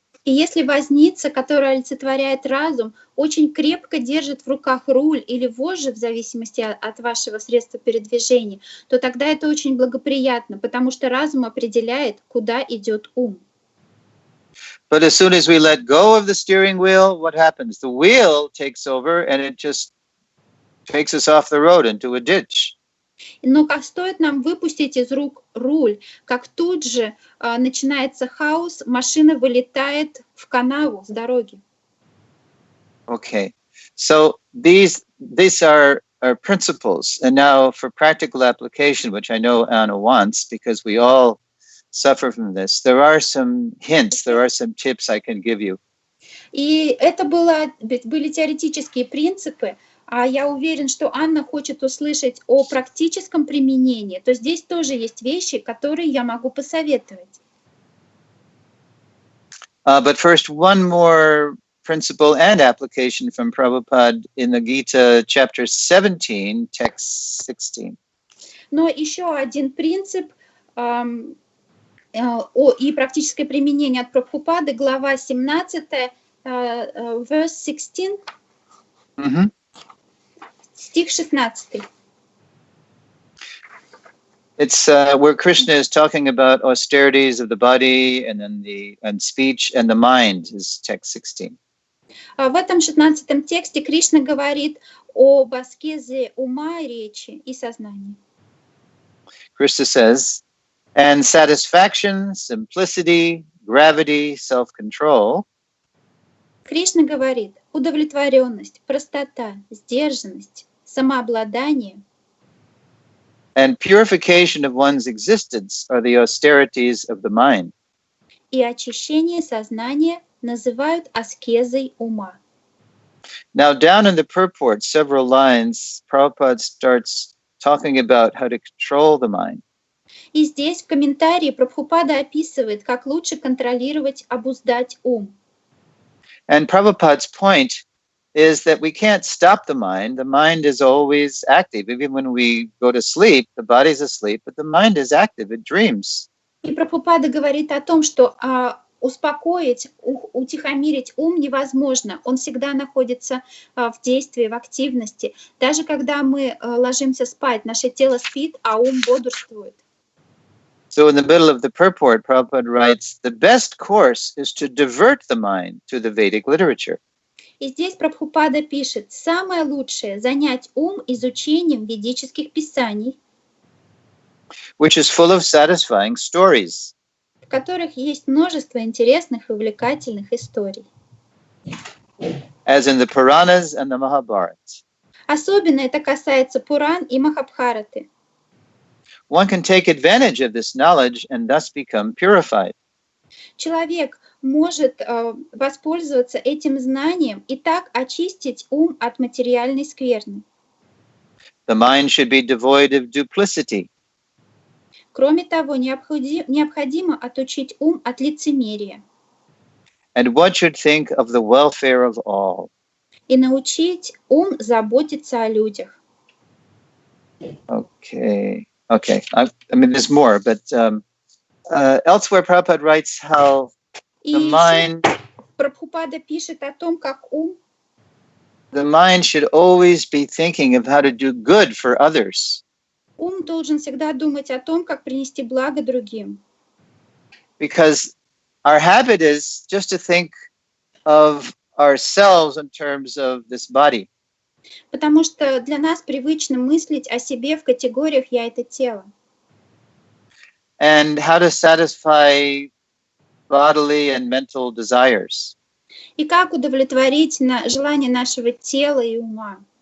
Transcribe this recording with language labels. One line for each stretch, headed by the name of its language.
Russian: И если возница, которая олицетворяет разум, очень крепко держит в руках руль или вожжи, в зависимости от вашего средства передвижения, то тогда это очень благоприятно, потому что разум определяет, куда идет ум.
English: But as soon as we let go of the steering wheel, what happens? The wheel takes over and it just takes us off the road into a ditch.
Russian: Но как стоит нам выпустить из рук руль, как тут же начинается хаос, машина вылетает в канаву с дороги.
English: Okay, so these are principles, and now for practical application, which I know Anna wants, because we all suffer from this. There are some hints, there are some tips I can give you.
Russian: И это были теоретические принципы, а я уверен, что Анна хочет услышать о практическом применении, то здесь тоже есть вещи, которые я могу посоветовать.
English: But first, one more principle and application from Prabhupada in the Gita, chapter 17, text 16.
Russian: Но еще один принцип и практическое применение от Прабхупады, глава 17,
English: verse 16. Mm-hmm.
Russian: Стих 16.
English: It's where Krishna is talking about austerities of the body and then speech and the mind is text 16.
Russian: В этом 16 тексте Кришна говорит об аскезе ума, речи и сознания.
English: Krishna says, and satisfaction, simplicity, gravity, self-control.
Russian: Кришна говорит, удовлетворенность, простота, сдержанность, самообладание
English: and purification of one's existence are the austerities of the mind.
Russian: И очищение сознания называют аскезой ума.
English: Now, down in the purport, several lines, Prabhupada starts talking about how to control the mind.
Russian: И здесь в комментарии Прабхупада описывает, как лучше контролировать, обуздать ум.
English: And Prabhupada's point is that we can't stop the mind. The mind is always active. Even when we go to sleep, the body's asleep, but the mind is active. It dreams.
Russian: И Прабхупада говорит о том, что успокоить, утихомирить ум невозможно. Он всегда находится в действии, в активности. Даже когда мы ложимся спать, наше тело спит, а ум бодрствует.
English: So in the middle of the purport, Prabhupada writes, the best course is to divert the mind to the Vedic literature.
Russian: И здесь Прабхупада пишет, самое лучшее — занять ум изучением ведических писаний,
English: which is full of satisfying stories.
Russian: В которых есть множество интересных и увлекательных историй.
English: As in the Puranas and the Mahabharata.
Russian: Особенно это касается Пуран и Махабхараты.
English: One can take advantage of this knowledge and thus become purified.
Russian: Человек может воспользоваться этим знанием и так очистить ум от материальной скверны.
English: The mind should be devoid of duplicity.
Russian: Кроме того, необходимо отучить ум от лицемерия
English: and one should think of the welfare of all.
Russian: и научить ум заботиться о людях.
English: Okay. I mean, there's more, but elsewhere Prabhupada writes how
Russian: И
English: the
Russian: еще
English: mind,
Russian: Прабхупада пишет о том, как ум
English: the mind should always be thinking of how to do good for others.
Russian: должен всегда думать о том, как принести благо другим.
English: Because our habit is just to think of ourselves in terms of this body.
Russian: Потому что для нас привычно мыслить о себе в категориях «я» — это тело.
English: And how to satisfy bodily and mental desires.
Russian: И как удовлетворить желания нашего тела и ума.